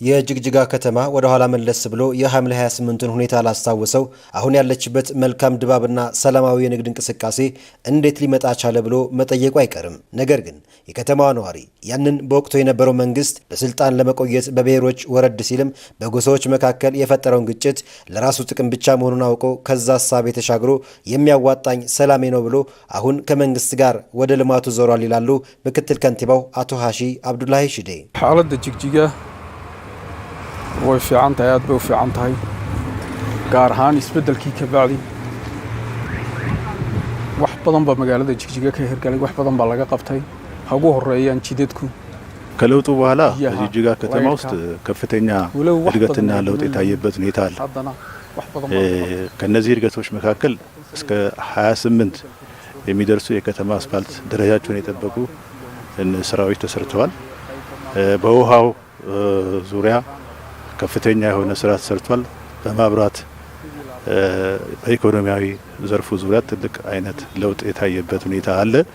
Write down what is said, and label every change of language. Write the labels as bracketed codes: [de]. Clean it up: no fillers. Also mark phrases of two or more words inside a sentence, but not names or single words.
[am] የጅግጅጋ ከተማ ወደ ኋላ መለስ ብሎ የሐምሌ 28ን ሁኔታ ላስታወሰው አሁን ያለችበት መልካም ድባብና ሰላማዊ የንግድ እንቅስቃሴ እንዴት ሊመጣ ቻለ ብሎ መጠየቁ አይቀርም። ነገር ግን የከተማዋ ነዋሪ ያንን በወቅቱ የነበረው መንግስት በስልጣን ለመቆየት በብሔሮች ወረድ ሲልም በጎሳዎች መካከል የፈጠረውን ግጭት ለራሱ ጥቅም ብቻ መሆኑን አውቆ ከዛ ሀሳብ ተሻግሮ የሚያዋጣኝ ሰላሜ ነው ብሎ አሁን ከመንግስት ጋር ወደ ልማቱ ዞሯል ይላሉ ምክትል ከንቲባው አቶ ሃሺ አብዱላሂ ሽዴ። [so] حالة ጅግጅጋ way fiican tahay aad bay u fiican tahay gaar ahaan isbedelkii ka bacdi wax badan ba magaalada jigjiga ka hirgalay wax badan ba laga qabtay ha ugu horeeyaan jidadku [am] ከለውጡ በኋላ በጅግጅጋ ከተማ ውስጥ ከፍተኛ እድገትና ለውጥ የታየበት ሁኔታ አለ። ከነዚህ እድገቶች መካከል እስከ 28 የሚደርሱ የከተማ አስፋልት ደረጃቸውን የጠበቁ ስራዎች ተሰርተዋል። በውሃው ዙሪያ ከፍተኛ የሆነ ስራ ተሰርቷል። በማብራት በኢኮኖሚያዊ ዘርፉ ዙሪያ ትልቅ አይነት ለውጥ የታየበት ሁኔታ አለ።